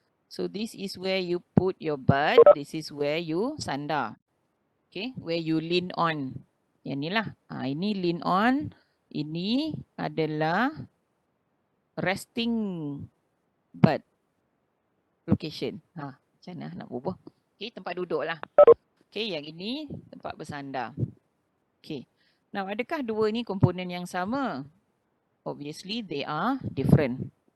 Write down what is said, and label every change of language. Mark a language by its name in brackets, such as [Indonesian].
[English] So this is where you put your butt. This is where you sandar. Okay. Where you lean on. [Malay] Yang ni lah. [English] Ini lean on. [Malay] Ini adalah resting butt location. Macam mana nak ubah? Okay, tempat duduk lah. Okay, yang ini tempat bersandar. Okay. Now, adakah 2 ni komponen yang sama? [English] Obviously, they are different.